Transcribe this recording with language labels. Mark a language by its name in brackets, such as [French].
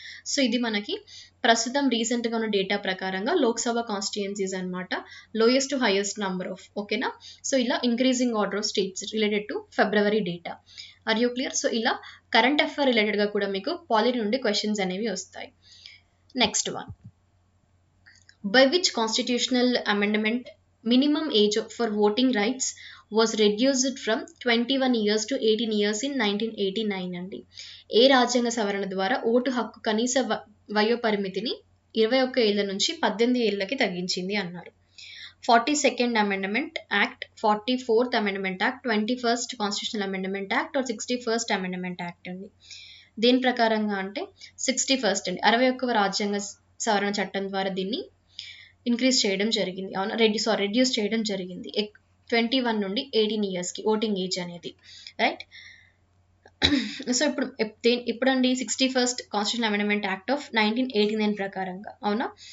[Telugu] So ఇది మనకి ప్రస్తుతం రీసెంట్‌గా ఉన్న డేటా ప్రకారంగా లోక్‌సభ కాన్స్టిట్యుయెన్సీస్ అన్నమాట. [English] Lowest to highest number of. ఓకేనా? So ఇలా increasing order of states related to February data. Are you clear? [Telugu] So ఇలా కరెంట్ అఫైర్ రిలేటెడ్‌గా కూడా మీకు పాలి నుండి క్వెషన్స్ అనేవి వస్తాయి. Next one. [English] By which constitutional amendment minimum age for voting rights was reduced from 21 years to 18 years in 1989 అండి. [Telugu] ఏ రాజ్యాంగ సవరణ ద్వారా ఓటు హక్కు కనీస వయో పరిమితిని 21 ఏళ్ల నుంచి 18 ఏళ్లకి తగ్గించింది అన్నారు. [English] 42nd Amendment Act, 44th Amendment Act, 21st Constitutional Amendment Act or 61st Amendment Act అండి. [Telugu] దేని ప్రకారంగా అంటే 61st అండి. 61వ రాజ్యాంగ సవరణ చట్టం ద్వారా దీన్ని ఇంక్రీజ్ చేయడం జరిగింది. అవునా? రెడ్యూస్ చేయడం జరిగింది. 21 నుండి 18 ఇయర్స్‌కి ఓటింగ్ ఏజ్ అనేది. Right? So ఇప్పుడండి 61st constitutional amendment act of 1989 ప్రకారంగా. అవునా?